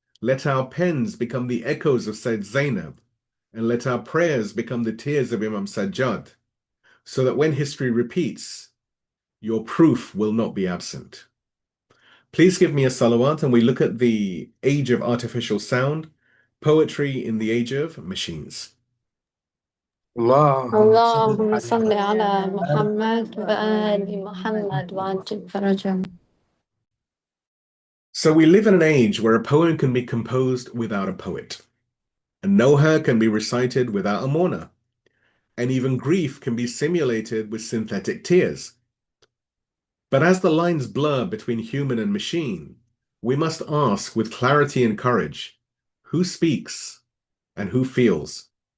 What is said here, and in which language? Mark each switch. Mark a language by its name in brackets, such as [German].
[English] Let our pens become the echoes of Said Zainab, and let our prayers become the tears of Imam Sajjad, so that when history repeats, your proof will not be absent. Please give me a salawat, and we look at the age of artificial sound, poetry in the age of machines. [Arabic] اللهم صل على محمد وآل محمد وعجل فرجهم. [English] So we live in an age where a poem can be composed without a poet. A noha can be recited without a mourner. And even grief can be simulated with synthetic tears. But as the lines blur between human and machine, we must ask with clarity and courage, who speaks and who feels?